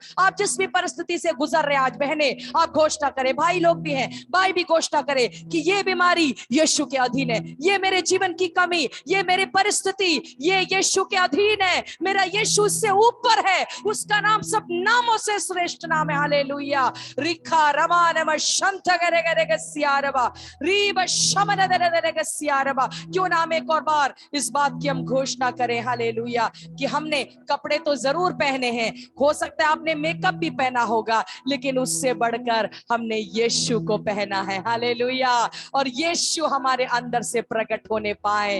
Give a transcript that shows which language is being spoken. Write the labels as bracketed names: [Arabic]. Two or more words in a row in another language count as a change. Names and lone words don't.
[Hindi] आप जिस भी परिस्थिति से गुजर रहे हैं, आज बहनें आप घोषणा करें, भाई लोग भी हैं, भाई भी घोषणा करें कि ये बीमारी यीशु के अधीन है, ये मेरे जीवन की कमी, ये मेरी परिस्थिति, ये यीशु के अधीन है। मेरा यीशु उससे ऊपर है, उसका नाम सब नामों से श्रेष्ठ नाम है। हालेलुया। रिखा रमान शंत गरे गरे गसियारबा रीब शमन दरे दरे गसियारबा। क्यों ना हम एक और बार इस बात की हम घोषणा करें, हालेलुया, कि हमने कपड़े तो जरूर पहने हैं, हो सकता है आपने मेकअप भी पहना होगा, लेकिन उससे बढ़कर हमने यीशु को पहना है। हालेलुया। और यीशु हमारे अंदर से प्रकट होने पाए।